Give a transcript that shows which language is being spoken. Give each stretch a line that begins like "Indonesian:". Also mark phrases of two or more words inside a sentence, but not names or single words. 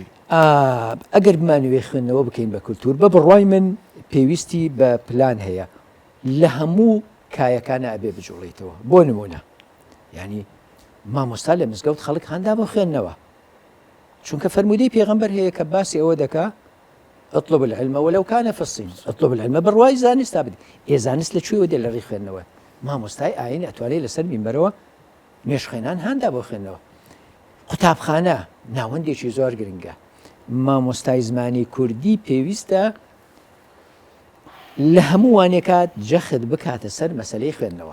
Central Kurdish: ئەگەر بمانوێ خوێندنەوە بکەین بە کللتور بە بڕوای من پێویستی بە پلان هەیە لە هەموو کایەکانە ئەبێ بجوڵیتەوە بۆ نمونە ینی مامۆستا لە مزگەوت خەڵک هەندا بۆ خوێندنەوە چونکە فەرمودەی پێغەمبەر هەیە کە باسی ئەوە دەکا
Arabic: اطلب العلم ولو كان في الصين اطلب العلم
Central Kurdish: بڕوای زانستا بدی زانست لەکوێوە دێ لە ڕێی خوێندنەوە مامۆستای ئاین ئەتوانێت لەسەر مینبەرەوە مێشخێنان هەندا بۆ خوێندنەوە قوتابخانە ناوەندێکی زۆر گرنگە مامۆستای زمانی کوردی پێویستە لە هەموو وانێکات جەخت بکاتە سەر مەسەلەی خوێندنەوە